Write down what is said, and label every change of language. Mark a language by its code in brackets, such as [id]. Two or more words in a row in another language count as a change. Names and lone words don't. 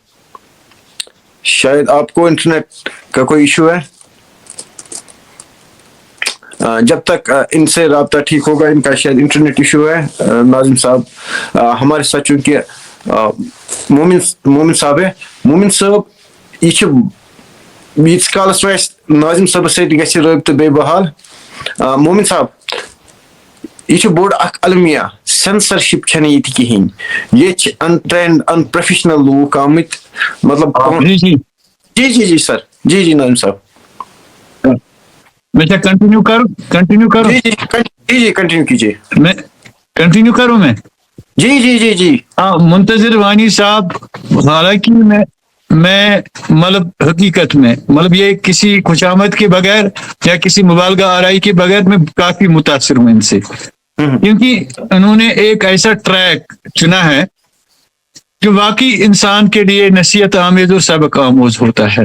[ur] شاید آپ کو انٹرنیٹ کا کوئی ایشو ہے. جب تک ان سے رابطہ ٹھیک ہوگا, ان کا شاید [en] internet issue [ur] ہے. ناظم صاحب ہمارے ساتھ چونکہ مومن صاحب ہے. [ks] مومن صاحب یہ ییتس کالس ناظم صاحب ست گژھِ رٲبطہٕ بیٚیہِ بحال. مومن صاحب یہ چھُ بوٚڑ اکھ المیہ سینسرشپ چھنہٕ ییٚتہِ کِہیٖنۍ ییٚتہِ چھِ [en] trained and professional [ks] لوٗکھ آمٕتۍ مطلب [ur] جی جی جی جی جی سر جی نعیم صاحب میں کیا کنٹینیو کروں جی جی کنٹینیو کیجیے میں کنٹینیو کروں میں جی جی جی جی ہاں منتظر وانی صاحب حالانکہ میں مطلب حقیقت میں مطلب یہ کسی خوشامد کے بغیر یا کسی مبالغہ آرائی کے بغیر میں کافی متاثر ہوں ان سے کیونکہ انہوں نے ایک ایسا ٹریک چنا ہے جو واقعی انسان کے لیے نصیحت آمیز اور سبق آموز ہوتا ہے.